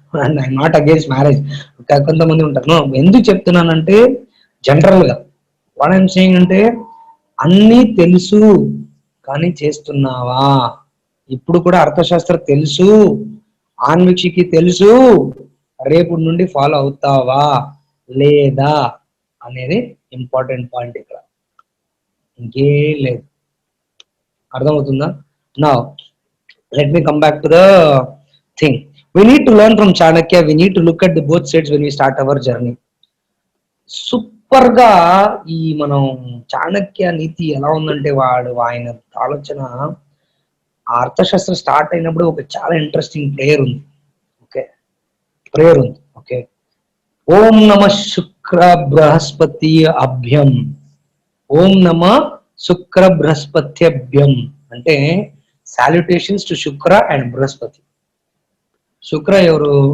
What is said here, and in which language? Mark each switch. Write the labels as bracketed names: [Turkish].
[English] And I'm not against marriage. [Telugu] కొంతమంది ఉంటారు. No, ఎందుకు చెప్తున్నానంటే జనరల్ గా [English] what I'm saying [Telugu] అంటే, అన్నీ తెలుసు కానీ చేస్తున్నావా? ఇప్పుడు కూడా అర్థశాస్త్రం తెలుసు, ఆన్వీక్షికి తెలుసు, రేపు నుండి ఫాలో అవుతావా లేదా అనేది ఇంపార్టెంట్ పాయింట్ ఇక్కడ. ఇంకేం లేదు. అర్థమవుతుందా? [English] Now let me come back to the thing. We need to learn from Chanakya. We need to look at the both sides when we start our journey. [Telugu] Super గా ఈ మనం చాణక్య నీతి ఎలా ఉందంటే, ఆయన ఆలోచన, ఆ అర్థశాస్త్రం స్టార్ట్ అయినప్పుడు ఒక చాలా ఇంట్రెస్టింగ్ ప్రేయర్ ఉంది. ఓకే, ప్రేయర్ ఉంది. ఓకే, [Sanskrit] ఓం నమ శుక్ర బృహస్పతి అభ్యం, ఓం నమ శుక్ర బృహస్పత్యభ్యం [Telugu] అంటే [English] Salutations to Shukra and Brihaspati. [Telugu] శుక్ర ఎవరు?